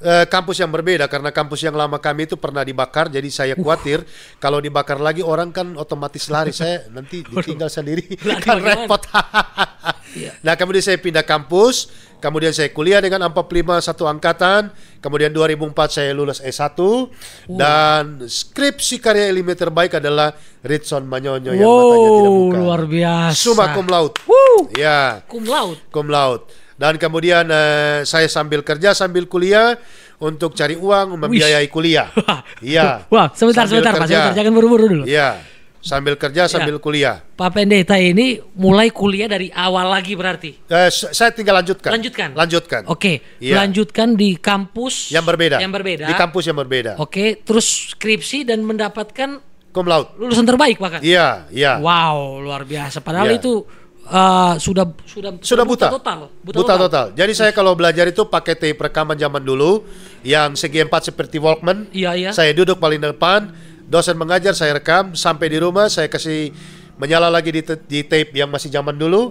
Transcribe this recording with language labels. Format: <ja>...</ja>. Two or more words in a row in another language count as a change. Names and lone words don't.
<id>Kampus yang berbeda karena kampus yang lama kami itu pernah dibakar, jadi saya khawatir kalau dibakar lagi orang kan otomatis lari, saya nanti ditinggal sendiri kan repot. Nah, kemudian saya pindah kampus, kemudian saya kuliah dengan 45 satu angkatan, kemudian 2004 saya lulus S1 dan skripsi karya ilmiah terbaik adalah Ritson Manyonyo yang matanya tidak buka. Luar biasa.</id> <la>Summa cum laude. Ya. Cum laude. Cum laude.</la> <id>Dan kemudian saya sambil kerja sambil kuliah untuk cari uang membiayai kuliah. Iya. Wah, sebentar Pak, sebentar, jangan buru-buru dulu. Iya. Sambil kerja sambil kuliah. Pak Pendeta ini mulai kuliah dari awal lagi berarti? Saya tinggal lanjutkan. Lanjutkan. Oke, lanjutkan di kampus yang berbeda. Di kampus yang berbeda. Oke, terus skripsi dan mendapatkan</id> <la>cum laude.</la> <id>Lulusan terbaik bahkan. Iya. Wow, luar biasa. Padahal itu sudah buta total. Jadi saya kalau belajar itu pakai tape rekaman zaman dulu yang segi 4 seperti Walkman. Iya. Saya duduk paling depan, dosen mengajar, saya rekam, sampai di rumah saya kasih menyala lagi di tape yang masih zaman dulu.</id>